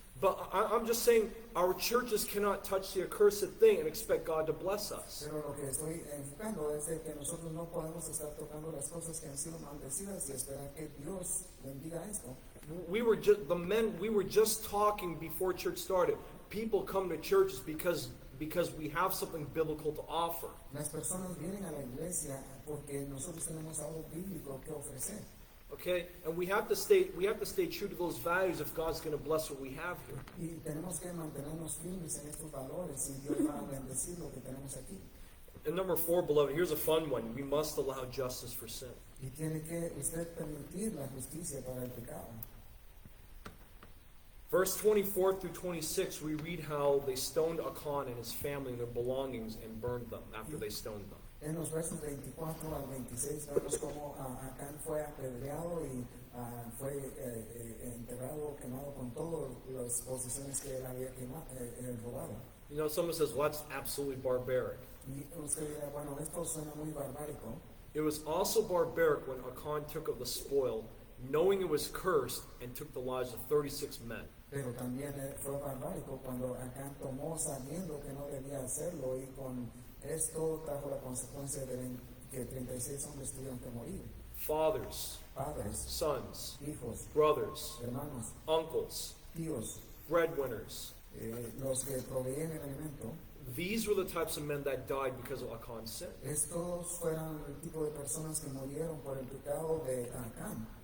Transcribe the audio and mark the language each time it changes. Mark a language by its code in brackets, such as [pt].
[en] But I'm just saying, our churches cannot touch the accursed thing and expect God to bless us. [es] Pero lo que estoy enfocando es de que nosotros no podemos estar tocando las cosas que han sido maldecidas y esperar que Dios bendiga esto. [en] We were just talking before church started. People come to churches because we have something biblical to offer. [es] Las personas vienen a la iglesia porque nosotros tenemos algo bíblico que ofrecer. [en] Okay, and we have to stay true to those values if God's going to bless what we have here. [es] Y tenemos que mantenernos firmes en estos valores y Dios va a bendecir lo que tenemos aquí. [en] And number 4, beloved, here's a fun one. We must allow justice for sin. [es] Y tiene que usted permitir la justicia para el pecado. [en] Verse 24 through 26, we read how they stoned Achan and his family and their belongings and burned them after they stoned them. [es] En los versos 24 al 26 vemos cómo Acán fue apedreado y fue enterrado, quemado con todas las posesiones que él había robado. [en] You know, someone says, well, that's absolutely barbaric. [es] Y usted dirá, bueno, esto suena muy barbárico. [en] It was also barbaric when Achan took of the spoil, knowing it was cursed, and took the lives of 36 men. [es] Pero también fue barbárico cuando Acán tomó sabiendo que no debía hacerlo y con esto trajo la consecuencia de que 36 hombres tuvieron que morir. [en] Fathers, [es] Padres, [en] sons, [es] hijos, [en] brothers, [es] hermanos, [en] uncles, [es] tíos, [en] breadwinners. [es] los que proveían el alimento. [en] These were the types of men that died because of Achan's sin. [es] Estos fueron el tipo de personas que murieron por el pecado de Acán.